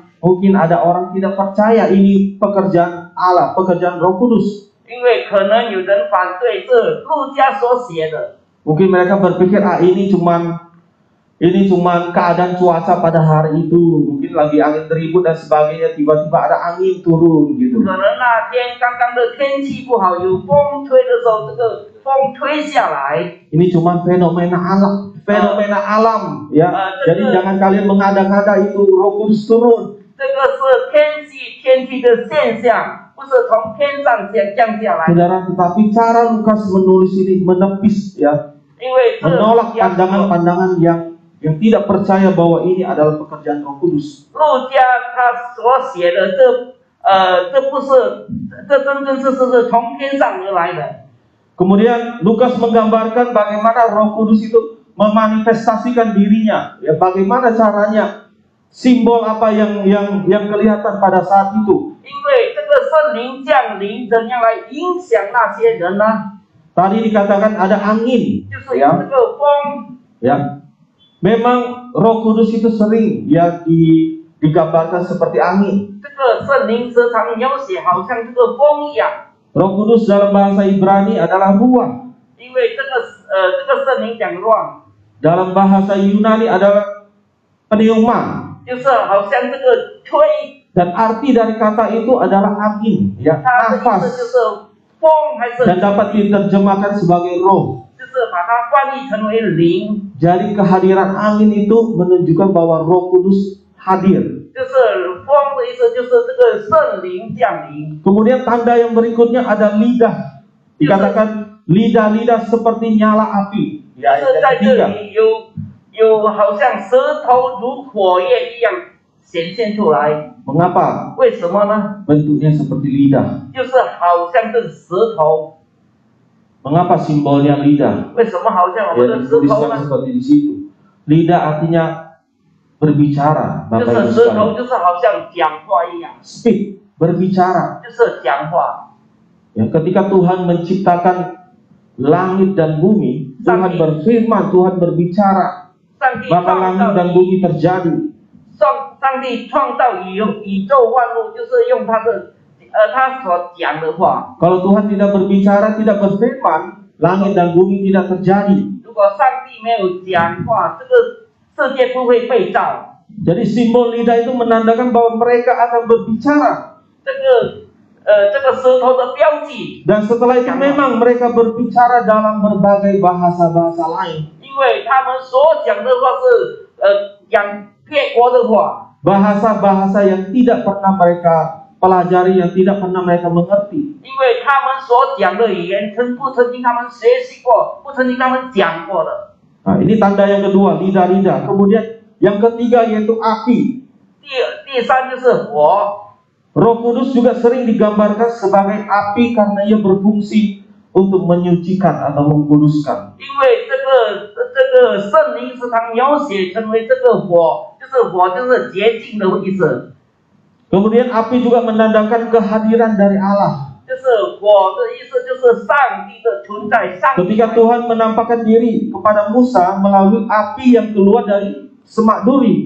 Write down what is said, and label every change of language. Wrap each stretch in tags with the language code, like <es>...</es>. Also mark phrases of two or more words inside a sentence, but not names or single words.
<id>Mungkin ada orang tidak percaya ini pekerjaan Allah, pekerjaan Roh Kudus.</id> <zh>因为可能有人反对这路加所写的，</zh> <id>Mungkin mereka berpikir ini cuman keadaan cuaca pada hari itu, mungkin lagi angin ribut dan sebagainya, tiba-tiba ada angin turun gitu.</id> <zh>可能那天刚刚的天气不好，有风吹的时候，这个风吹下来，</zh> <id>Ini cuma fenomena alam ya. Jadi jangan kalian mengada-ngada itu Roh Kudus turun.</id> <zh>这个是天气的现象，不是从天上降下来。</zh> <id>Saudara, tetapi cara Lukas menulis ini menepis ya,</id> <zh>因为这</zh> <id>menolak pandangan-pandangan yang tidak percaya bahwa ini adalah pekerjaan Roh Kudus.</id> <zh>路加他所写的这不是，这真正是从天上而来的。</zh> <id>Kemudian Lukas menggambarkan bagaimana Roh Kudus itu memanifestasikan dirinya, ya bagaimana caranya, simbol apa yang kelihatan pada saat itu.</id> <zh>因为这个圣灵降临，怎样来影响那些人呢？</zh> <id>Tadi dikatakan ada angin,</id> <zh>就是有</zh> <id>ya,</id> <zh>这个风。</zh> <id>ya. Memang Roh Kudus itu sering ya digambarkan seperti angin.</id> <zh>这个圣灵时常描写好像这个风一样，</zh> <id>Roh Kudus dalam bahasa Ibrani adalah ruah.</id> <zh>因为这个圣灵讲 ruang，</zh> <id>Dalam bahasa Yunani adalah pneuma.</id> <zh>就是好像这个吹，</zh> <id>Dan arti dari kata itu adalah angin, ya,</id> <zh>它的意思就</zh> <id>nafas.</id> <zh>是风还是</zh> <id>Dan dapat diterjemahkan sebagai roh.</id> <zh>就是把它翻译成为灵，</zh> <id>Jadi kehadiran angin itu menunjukkan bahwa Roh Kudus hadir.</id> <zh>就是风的意思就是这个圣灵降临。</zh> <id>Kemudian tanda yang berikutnya ada lidah. Dikatakan lidah-lidah seperti nyala api.</id> <zh>就</zh> <id>Ya,</id> <zh>是</zh> <id>yang</id> <zh>在这</zh> <id>ketiga.</id> <zh>里有好像舌头如火焰一样显现出来，</zh> <id>Mengapa?</id> <zh>为什么呢？</zh> <id>Bentuknya seperti lidah.</id> <zh>就是好像这舌头，</zh> <id>Mengapa simbolnya lidah?</id> <zh>为什么好像我</zh> <id>Ya,</id> <zh>们的舌头</zh> <id>dituliskan</id> <zh>呢？</zh> <id>seperti di situ. Lidah artinya berbicara,</id> <zh>就</zh> <id>Bapak Ibu</id> <zh>是舌头</zh> <id>sekalian.</id> <zh>就是好像讲话一样，</zh> <id>Speak, berbicara.</id> <zh>就是讲话。</zh> <id>Ya, ketika Tuhan menciptakan langit dan bumi, Tuhan berfirman, Tuhan berbicara,</id> <zh>上帝</zh> <id>maka</id> <zh>创</zh> <id>langit</id> <zh>造</zh> <id>dan bumi terjadi.</id> <zh>上帝创造宇宙万物，就是用他的他所讲的话，</zh> <id>Kalau Tuhan tidak berbicara, tidak berfirman, langit dan bumi tidak terjadi.</id> <zh>如果上帝没有讲话，这个世界不会被造。</zh> <id>Jadi simbol lidah itu menandakan bahwa mereka akan berbicara.</id> <zh>这个舌头的标记，</zh> <id>Dan setelah itu memang mereka berbicara dalam berbagai bahasa-bahasa lain.</id> <zh>因为他们所讲的话是讲别国的话，</zh> <id>Bahasa-bahasa yang tidak pernah mereka pelajari, yang tidak pernah mereka mengerti.</id> <zh>因为他们所讲的语言不曾经他们学习过，不曾经他们讲过的。</zh> <id>Nah, ini tanda yang kedua, lidah-lidah. Kemudian yang ketiga yaitu api.</id> <zh>第三就是火，</zh> <id>Roh Kudus juga sering digambarkan sebagai api karena ia berfungsi untuk menyucikan atau mengkuduskan.</id> <zh>因为这个圣灵时常描写成为这个火，就是洁净的意思。</zh> <id>Kemudian api juga menandakan kehadiran dari Allah.</id> <zh>就是火的意思，就是上帝的存在。上帝</zh> <id>Ketika Tuhan menampakkan diri kepada Musa melalui api yang keluar dari semak duri.</id>